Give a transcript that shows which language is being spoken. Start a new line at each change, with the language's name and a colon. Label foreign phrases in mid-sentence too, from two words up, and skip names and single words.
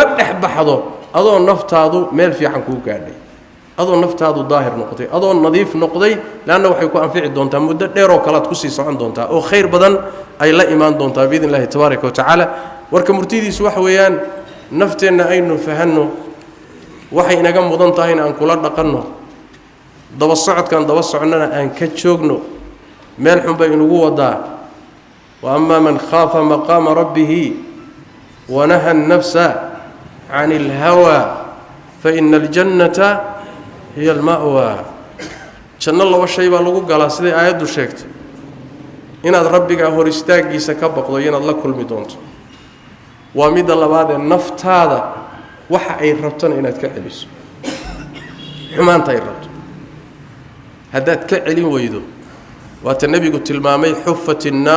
Somali: dhaxbaxdo adoo naftaadu meel fiican ku gaadhay adoo naftaadu daahir noqday adoo nadiif noqday laana waxay ku anfici doontaa muddo dheer oo kala ku sii socon doontaa oo khayr badan ay la imaan doontaa
Arabic: بإذن الله تبارك وتعالى
Somali: warka murtidiisu wax weeyaan nafteena aynu fahanno waxay inaga mudan tahay in aan kula dhaqanno daba socodkan daba soconnana aan ka joogno meel xun bay inugu wadaa
Arabic: وأما من خاف مقام ربه ونهى النفس عن الهوى فإن الجنة هي المأوى
Somali: janno laba shay baa lagu galaa sida aayaddu sheegtay inaad rabbiga hor istaagiisa ka baqdo inaad la kulmi doonto waa mid labaad ee naftaada waxa ay rabtana inaad ka celiso xumaanta ay rabto haddaad ka celin weydo waata nabigu tilmaamay xuffati